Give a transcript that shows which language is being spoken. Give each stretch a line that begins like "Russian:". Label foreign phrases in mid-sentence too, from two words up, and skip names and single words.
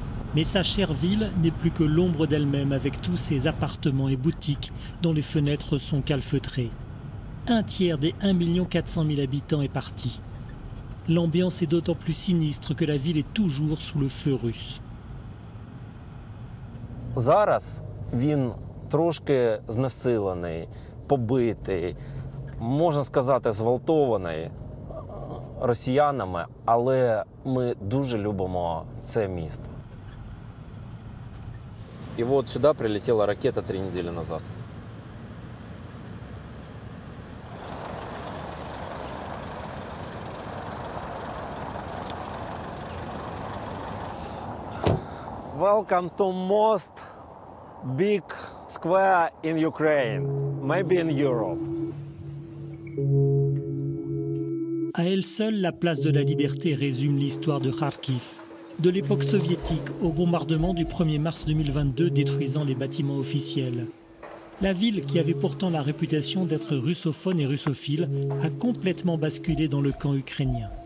French: Mais sa chère ville n'est plus que l'ombre d'elle-même avec tous ses appartements et boutiques dont les fenêtres sont calfeutrées. Un tiers des 1 400 000 habitants est parti. L'ambiance est d'autant plus sinistre que la ville est toujours sous le feu russe.
Ukrainian: Зараз він трошки знесилений, побитий, можна сказати, зґвалтований росіянами, але ми дуже любимо це місто.
Russian: И вот сюда прилетела ракета 3 недели назад.
English: Welcome to most big square in Ukraine, maybe in Europe.
French: À elle seule, la place de la Liberté résume l'histoire de Kharkiv, de l'époque soviétique au bombardement du 1er mars 2022 détruisant les bâtiments officiels. La ville, qui avait pourtant la réputation d'être russophone et russophile, a complètement basculé dans le camp ukrainien.